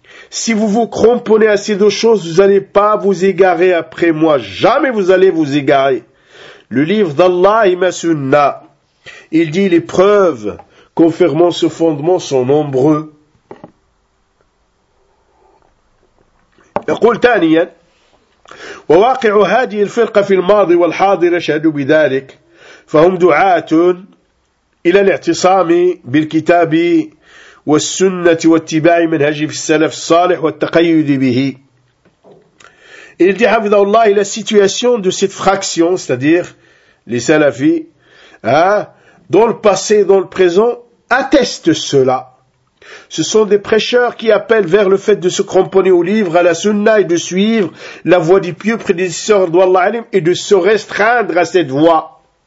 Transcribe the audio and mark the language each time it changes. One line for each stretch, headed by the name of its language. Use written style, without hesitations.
French: Si vous vous cramponnez à ces deux choses, vous n'allez pas vous égarer après moi. Jamais vous allez vous égarer. Le livre d'Allah et ma Sunna. Il dit, les preuves confirmant ce fondement sont nombreuses. Il dit,
Arabic: وواقع هذه الفرقة في الماضي والحاضر يشهد بذلك فهم دعاة إلى الاعتصام بالكتاب والسنة واتباع منهج السلف الصالح والتقيد به.
French: Il dit
Arabic: حفظه الله
French: la situation de cette fraction, c'est-à-dire les salafis, dans le passé et dans le présent, atteste cela. Ce sont des prêcheurs qui appellent vers le fait de se cramponner au livre, à la sunna et de suivre la voie du pieux prédécesseur d'Allah alim et de se restreindre à cette voie.